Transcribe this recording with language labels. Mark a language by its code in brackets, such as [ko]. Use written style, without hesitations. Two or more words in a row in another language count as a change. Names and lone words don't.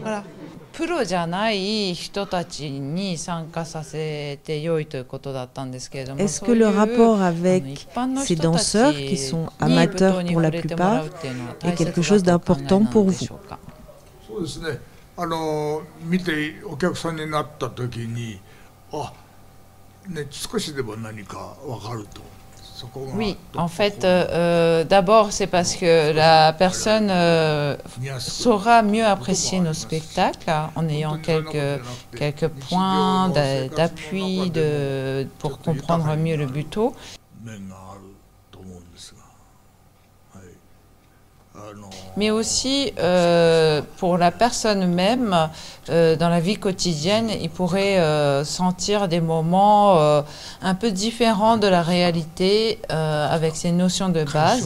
[fr] Voilà. Est-ce que le rapport avec ces danseurs qui sont amateurs pour la plupart est quelque chose d'important pour vous? [ja] 見てお客さんになった時に、あ、ね、少しでも何か分かると。 [fr] Oui, en fait, d'abord c'est parce que la personne saura mieux apprécier nos spectacles en ayant quelques points d'appui pour comprendre mieux le buto. Mais aussi pour la personne même, dans la vie quotidienne, il pourrait sentir des moments un peu différents de la réalité avec ces notions de base.